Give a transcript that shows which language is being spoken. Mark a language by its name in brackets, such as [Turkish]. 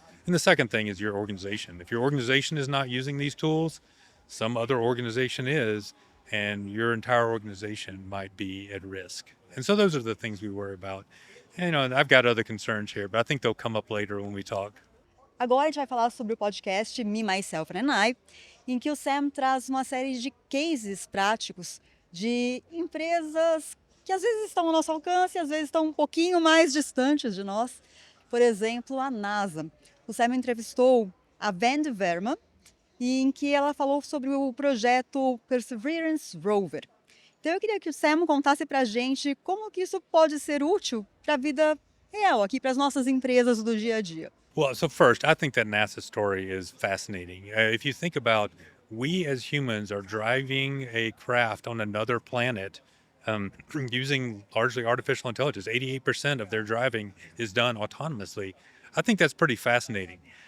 [English] And the second thing is your organization. If your organization is not using these tools, some other organization is, and your entire organization might be at risk. And so those are the things we worry about. And, I've got other concerns here, but I think they'll come up later when we talk. [Portuguese] Agora a gente vai falar sobre o podcast Me, Myself and I, em que o Sam traz uma série de cases práticos de empresas que às vezes estão ao nosso alcance, às vezes estão um pouquinho mais distantes de nós. Por exemplo, a NASA. O Sam entrevistou a Van Verma, em que ela falou sobre o projeto Perseverance Rover. Então eu queria que o Sam contasse para a gente como que isso pode ser útil para a vida real, aqui para as nossas empresas do dia a dia. [English] Well, so first, I think that NASA story is fascinating. If you think about, we as humans are driving a craft on another planet using largely artificial intelligence. 88% of their driving is done autonomously. I think that's pretty fascinating.